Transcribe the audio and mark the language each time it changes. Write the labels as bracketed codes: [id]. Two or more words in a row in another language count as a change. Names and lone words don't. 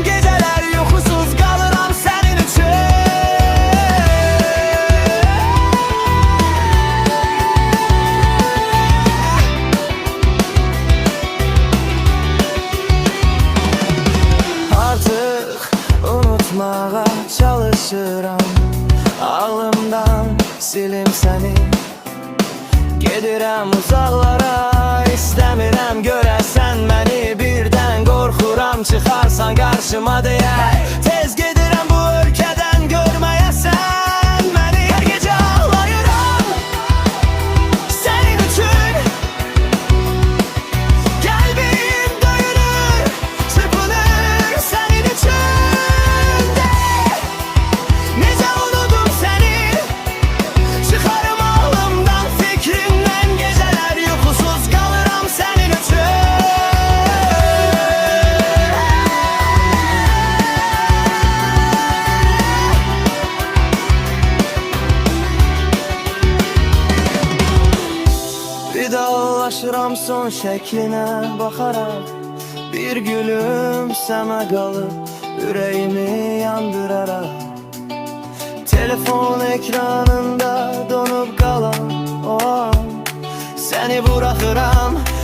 [tr] Geceler uykusuz kalırım senin için. [az] Artık unutmağa çalışıram, ağlımdan silim seni. Gedirəm uzaqlara, istəmirəm görəsən məni. Birdən qorxuram çıxarsan qarşıma deyə. Tez gedirəm bu ölkədən görməyəsən məni. Hər gecə ağlayıram sənin üçün. [tr] Kalbim [az] döyünür, çırpınır [tr] senin için de. [az] Nece unudum [tr] seni, çıkarım aklımdan fikrimden. Geceler uykusuz kalırım senin için. [az] Vidalaşıram son şəklinə baxaraq. Bir gülüm sənə qalıb, ürəyimi yandıraraq. Telefon ekranında donup qalan o an. Səni buraxıram